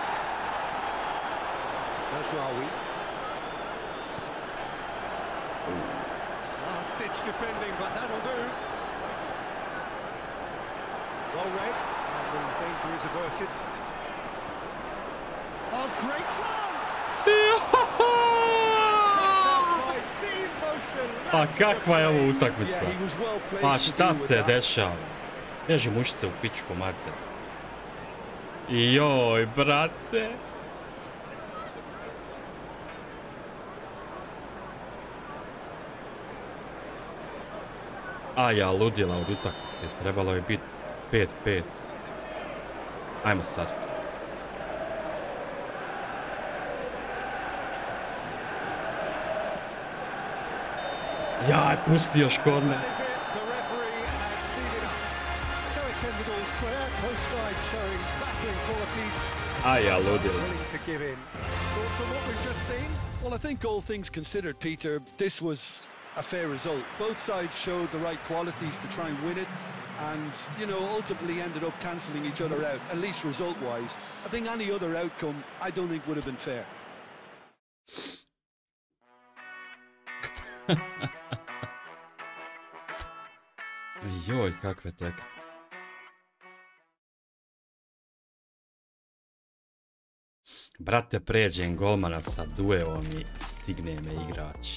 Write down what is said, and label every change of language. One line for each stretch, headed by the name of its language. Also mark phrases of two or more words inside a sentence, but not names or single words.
English: Majraoui. Last-ditch defending, but that'll do. Well read, and the danger is averted. Oh, great chance!
Bosnian: Pa kakva je ovo utakmica?
English: Yeah, he was well placed
Bosnian: Pa
English: to
Bosnian: šta
English: deal with
Bosnian: se
English: that.
Bosnian: dešava? Bježi mušice u pičku mater. Joj, brate. A ja ludila od utakmice. Trebalo je biti 5-5. Ajmo sad. Jaj, pusti još korner.
English: That is it. The referee has seen enough. So it's ended all square. Both sides showing battling qualities.
Bosnian: A ja ludila.
English: Willing to give in. Thoughts on what we've just seen? Well, I think all things considered, Peter, this was a fair result. Both sides showed the right qualities to try and win it, and, you know, ultimately ended up cancelling each other out, at least result-wise. I think any other outcome, I don't think would have been fair.
Bosnian: Joj, kakve tek. Brate, pređem golmana sa duelom i stigne me igrač.